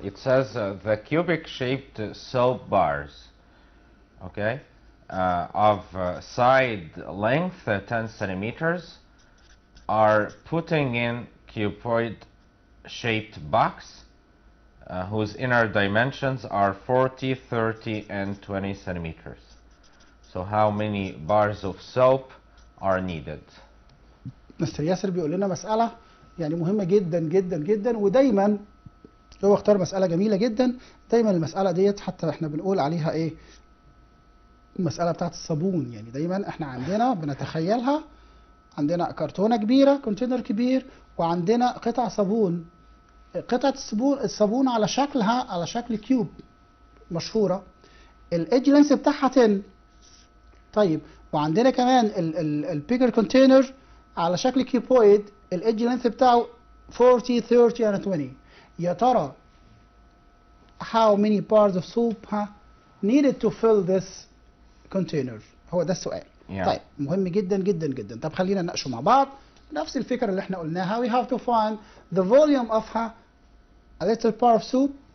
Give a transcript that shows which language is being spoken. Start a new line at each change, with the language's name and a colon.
English: It says the cubic shaped soap bars, okay, of side length 10 centimeters are putting in cuboid shaped box whose inner dimensions are 40, 30 and 20 centimeters. So how many bars of soap are needed?
Arabic: مستر ياسر بيقول لنا مسألة يعني مهمة جدا جدا جدا، ودايما هو اختار مسألة جميلة جدا. دايما المسألة ديت حتى احنا بنقول عليها ايه، المسألة بتاعت الصابون. يعني دايما احنا عندنا بنتخيلها عندنا كرتونة كبيرة، كونتينر كبير، وعندنا قطع صابون. قطعة الصابون على شكلها على شكل كيوب مشهورة، الايدج لينس بتاعها 10. طيب وعندنا كمان البيجر كونتينر على شكل كيوبويد، الايدج لينث بتاعه 40 30 and 20. يا ترى
English: how many bars of soap needed to fill this container؟
Arabic: هو ده السؤال. طيب مهم جدا جدا جدا. طب خلينا نناقشه مع بعض. نفس الفكرة اللي احنا قلناها.
English: We have to find the volume of a little bar of soap.